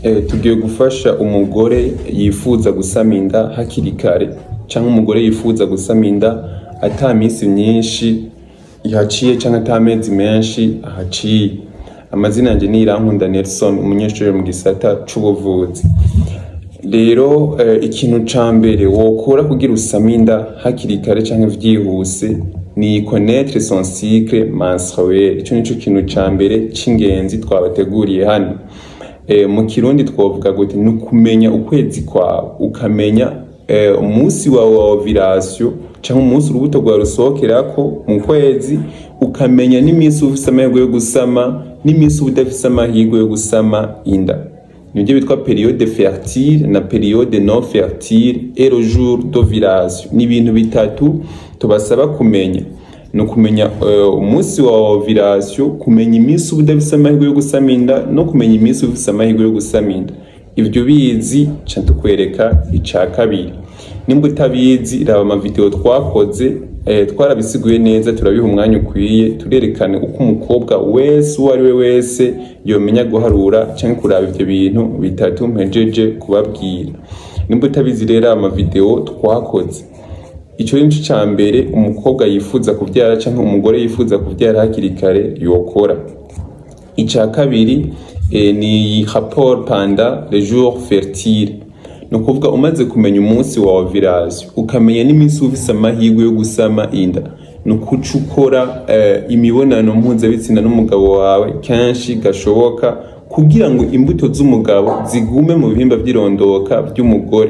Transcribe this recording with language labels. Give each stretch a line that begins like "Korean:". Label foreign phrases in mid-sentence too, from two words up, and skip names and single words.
Rundi: Tugiye gufasha umugore yifuza gusama inda hakiri kare canke umugore yifuza gusama inda ata minsi myinshi ihaciye canke ata mezi menshi ahaciye. Amazina yanje ni Irankunda Nelson, umunyeshure mu gisata c'ubuvuzi. Rero ikintu ca mbere wokora kugira usame inda hakiri kare canke vyihuse ni
French: connaître son cycle menstruel.
Rundi: Ico nico kintu ca mbere c'ingenzi twabateguriye hano. Mu kirundi twovuga gute ni kumenya ukwezi kwawe, ukamenya umunsi wawe wa ovulation canke umunsi urubuto rwawe rusohokerako mu kwezi, ukamenya n'iminsi ufise amahirwe yo gusama n'iminsi udafise amahirwe yo gusama inda. Nivyo bitwa
French: periode fertile
Rundi: na
French: periode non fertile et le jour d'ovulation.
Rundi: Ni ibintu bitatu tubasaba kumenya. No kumenya umunsi wa ovulation, kumenya iminsi udafise amahirwe yo gusama inda no kumenya iminsi ufise amahirwe yo gusama inda. Ivyo bizi ca tukwereka ica kabiri. Nimba utabizi raba ama video twakoze, twarabisiguye neza, turabiha umwanya ukwiye, turerekane uko umukobwa wese uwo ari we wese yomenya guharura canke kuraba ivyo bintu bitatu mpejeje kubabwira. Nimba utabizi rero ama video twakoze, ico nico ca mbere umukobwa yifuza kuvyara canke umugore yifuza kuvyara hakiri kare yokora. Ica kabiri ni
French: rapport pendant les jours fertiles.
Rundi: No kuvuga umaze kumenya umunsi wa ovulation, ukamenya n'iminsi ufise amahirwe yo gusama inda, no kuca ukora imibonano mpuzabitsina n'umugabo wawe kenshi gashoboka kugira ngo imbuto z'umugabo zigume mu bihimba vy'irondoka vy'umugore.